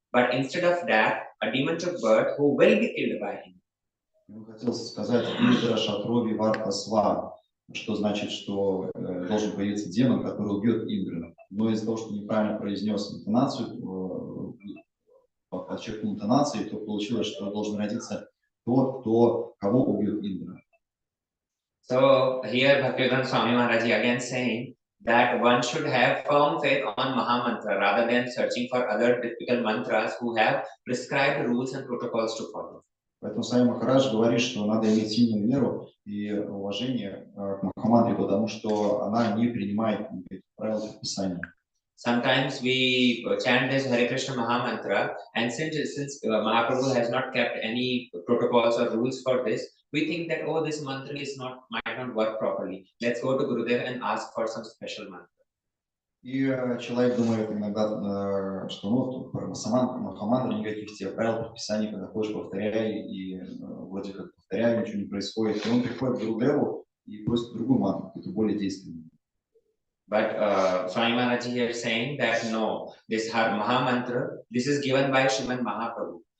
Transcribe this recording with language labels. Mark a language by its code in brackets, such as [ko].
[en] But instead of that, a demon took birth who will be killed by him. [ru] Он хотел сказать Индра Шатру Вивардхасва, что значит, что должен появиться демон, который убьет Индру. Но из-за того, что неправильно произнес интонацию, подчеркнул интонации, то получилось, что должен родиться тот, кого убьет Индра. [en] So here Bhaktivedanta Swami Maharaji again saying that one should have firm faith on Mahamantra rather than searching for other difficult mantras who have prescribed rules and protocols to follow. [ru] Поэтому Свами Махарадж говорит, что надо иметь сильную веру и уважение к Махамантре, потому что она не принимает правил предписания. [en] Sometimes we chant this Hare Krishna Mahamantra, and since Mahaprabhu has not kept any protocols or rules for this, we think that, oh, this mantra might not work properly. Let's go to Gurudev and ask for some special mantra. [ru] И человек думает иногда, что ну, Махамантра никаких тебе правил, предписаний, когда ходишь, повторяй, и вроде как повторяй, ничего не происходит. И он приходит к Гурудеву и просит другую мантру, какую-то более действенную. [en] But Swami Maharaj here is saying that no, this Mahamantra, this is given by Srimad Mahaprabhu.